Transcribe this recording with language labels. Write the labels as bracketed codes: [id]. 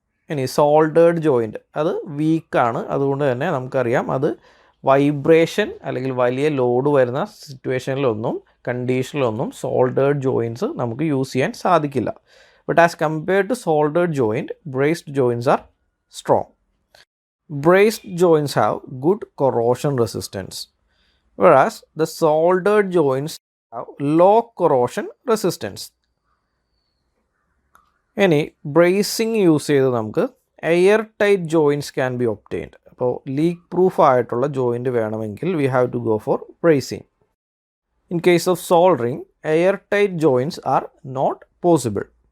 [ml] ഇനി സോൾഡേർഡ് ജോയിൻറ്റ് അത് വീക്കാണ്. അതുകൊണ്ട് തന്നെ നമുക്കറിയാം അത് വൈബ്രേഷൻ അല്ലെങ്കിൽ വലിയ ലോഡ് വരുന്ന സിറ്റുവേഷനിലൊന്നും കണ്ടീഷനിലൊന്നും സോൾഡേർഡ് ജോയിൻറ്റ്സ് നമുക്ക് യൂസ് ചെയ്യാൻ സാധിക്കില്ല. [en] But as compared to soldered joint, brazed joints are strong. Braced joints have good corrosion resistance, whereas the soldered joints have low corrosion resistance. [ml] ഇനി ബ്രേസിങ് യൂസ് ചെയ്ത് നമുക്ക് air tight joints [en] Can be obtained. [ml] അപ്പോൾ leak proof ആയിട്ടുള്ള joint വേണമെങ്കിൽ [en] We have to go for brazing. In case of soldering, air tight joints are not possible.